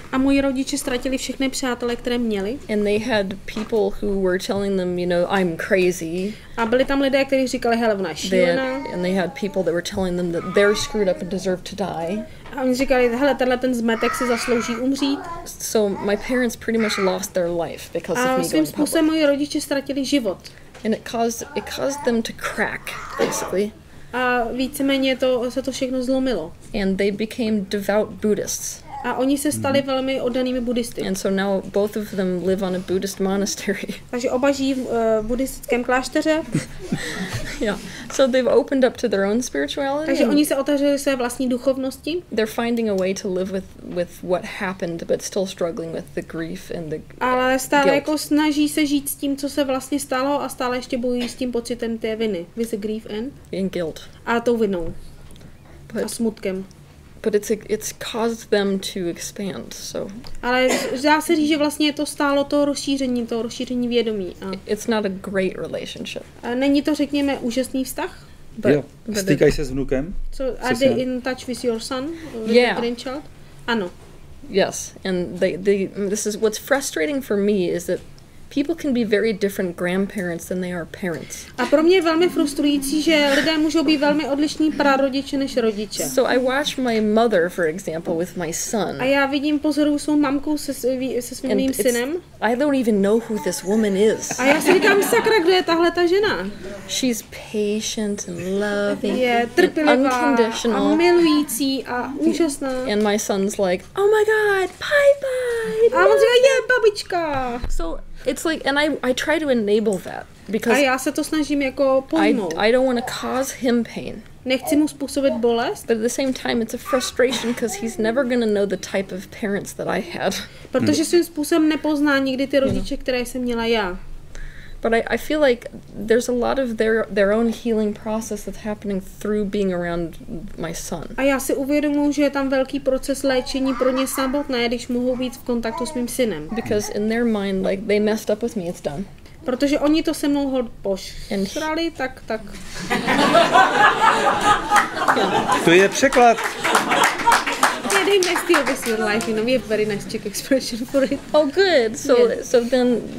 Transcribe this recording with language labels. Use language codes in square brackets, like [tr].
[cs] A moji rodiče ztratili všechny přátele, které měli. [en] And they had people who were telling them, you know, I'm crazy. [cs] A byli tam lidé, kteří říkali, hele, ona je šílená. [en] And they had people that were telling them that they're screwed up and deserve to die. [cs] A oni říkali, hele, ten zmetek si zaslouží umřít. [en] So my parents pretty much lost their life because of me going public. [cs] A svým způsobem moji rodiče ztratili život. [en] And it caused them to crack, basically. [cs] A víceméně se to všechno zlomilo. [en] And they became devout Buddhists. [cs] A oni se stali velmi oddanými buddhisty. [en] And so now both of them live on a Buddhist monastery. [cs] Takže oba žijí v buddhistickém klášteře. [en] Yeah. So they've opened up to their own spirituality. [cs] Takže oni se otevřeli své vlastní duchovnosti. [en] They're finding a way to live with what happened, but still struggling with the grief and the [cs] ale stále [en] guilt. [cs] Jako snaží se žít s tím, co se vlastně stalo, a stále ještě bojují s tím pocitem té viny. [en] With the grief and guilt. [cs] A tou vinou. A smutkem. [en] But it's caused them to expand, so. [cs] Ale dá se říct, že vlastně to stálo to rozšíření vědomí. [en] It's not a great relationship. [cs] A není to, řekněme, úžasný vztah? Jo. Stýkají se s vnukem? [en] So are they in touch with your son? With your grandchild? [cs] Ano. [en] Yes, and this is what's frustrating for me is that people can be very different grandparents than they are parents. [cs] A pro mě je velmi frustrující, že lidé můžou být velmi odlišní prarodiče než rodiče. [en] So I watch my mother, for example, with my son. [cs] A já pozoruju svou mamku se svým mým synem. [en] I don't even know who this woman is. [cs] A já si říkám, sakra, kdo je tahle ta žena? [en] She's patient and loving. [cs] Je trpělivá [en] unconditional. [cs] A milující a úžasná. [en] And my son's like, oh my god, bye. [cs] A on říká, babička. [en] So it's like, and I try to enable that because [cs] a já se to snažím jako pojmout. [en] I don't want to cause him pain. [cs] Nechci mu způsobit bolest. [en] But at the same time, it's a frustration because he's never going to know the type of parents that I had. [cs] Protože svým způsobem nepozná nikdy ty rodiče, které jsem měla já. [en] But I feel like there's a lot of their own healing process that's happening through being around my son. [cs] A já si uvědomuji, že je tam velký proces léčení pro ně samotné, když mohou být v kontaktu s mým synem. [en] Because in their mind, like, they messed up with me, it's done. [cs] Protože oni to se mnou pošrali, tak. To je překlad. [en] They messed you with your life, you know, we have very nice Czech expression for it. Oh, good. So then